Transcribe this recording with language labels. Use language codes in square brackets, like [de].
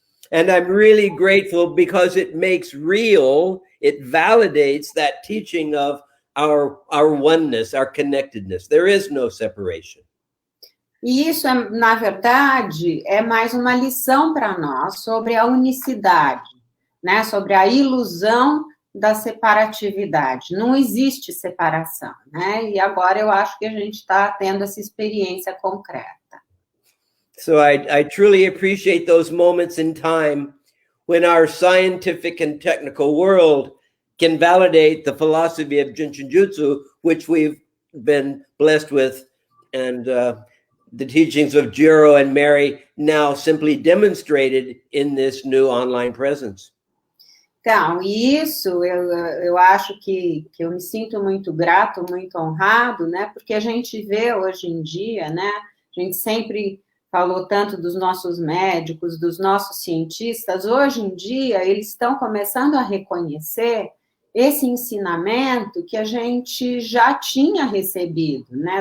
[en] And I'm really grateful because it makes real, it validates that teaching of our oneness, our connectedness. There is no separation. [pt] E isso, na verdade, é mais uma lição para nós sobre a unicidade, né? Sobre a ilusão da separatividade. Não existe separação, né? E agora eu acho que a gente está tendo essa experiência concreta. [en] So I truly appreciate those moments in time when our scientific and technical world can validate the philosophy of Jin Shin Jyutsu, which we've been blessed with, and the teachings of Jiro and Mary now simply demonstrated in this new online presence. [pt] Então, isso eu acho que eu me sinto muito grato, muito honrado, né? Porque a gente vê hoje em dia, né? A gente sempre falou tanto dos nossos médicos, dos nossos cientistas. Hoje em dia, eles estão começando a reconhecer esse ensinamento que a gente já tinha recebido, né?